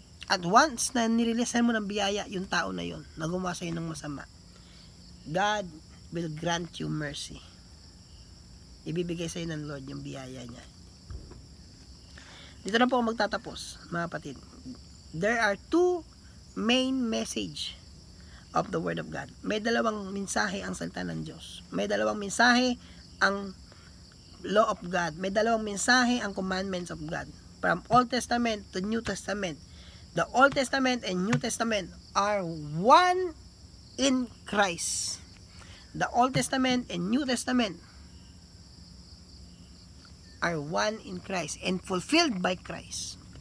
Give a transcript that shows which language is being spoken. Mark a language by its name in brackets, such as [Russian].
[Filipino] At once na nireleasean mo ng biyaya yung tao na yon, na gumawa sa iyo ng masama, [English] God will grant you mercy. [Filipino] Ibibigay sa iyo ng Lord yung biyaya niya. Dito na po ako magtatapos, mga kapatid. [English] There are two main message of the Word of God. [Filipino] May dalawang mensahe ang salita ng Diyos. May dalawang mensahe ang law of God. May dalawang mensahe ang [English] commandments of God. From Old Testament to New Testament. The Old Testament and New Testament are one in Christ. The Old Testament and New Testament are one in Christ and fulfilled by Christ.